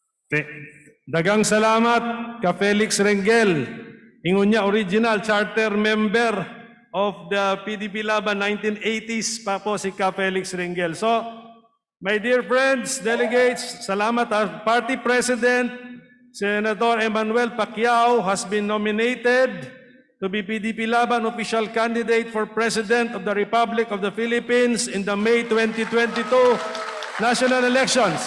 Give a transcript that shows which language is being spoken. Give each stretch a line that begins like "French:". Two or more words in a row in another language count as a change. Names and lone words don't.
Filipino: Dagang salamat ka Felix Rengel, Ingunya
English: original charter member of the PDP-Laban
Filipino: 1980s pa po si ka Felix Rengel.
English: So, my dear friends, delegates, salamat. Our party president, Senator Emmanuel Pacquiao, has been nominated to be PDP-Laban official candidate for President of the Republic of the Philippines in the May 2022 national elections.